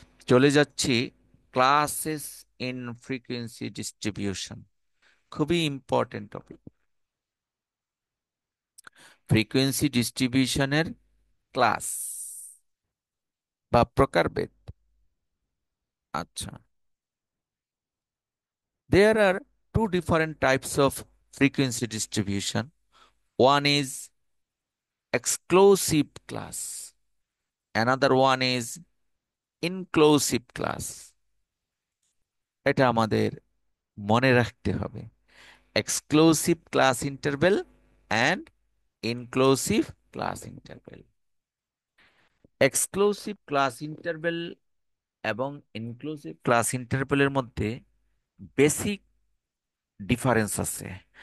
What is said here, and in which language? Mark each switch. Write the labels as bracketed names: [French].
[Bangla] চলে যাচ্ছি [English] Classes in frequency distribution. [Bangla] খুবই ইম্পর্টেন্ট টপিক, ফ্রিকোয়েন্সি ডিস্ট্রিবিউশনের ক্লাস বা প্রকারভেদ। [English] আচ্ছা, there are two different types of frequency distribution. One is exclusive class, another one is inclusive class. [Bangla] এটা আমাদের মনে রাখতে হবে, [English] Exclusive class interval and inclusive class interval. [Bangla] Exclusive class interval এবং inclusive class ইন্টারভেলের মধ্যে বেসিক ডিফারেন্স আছে।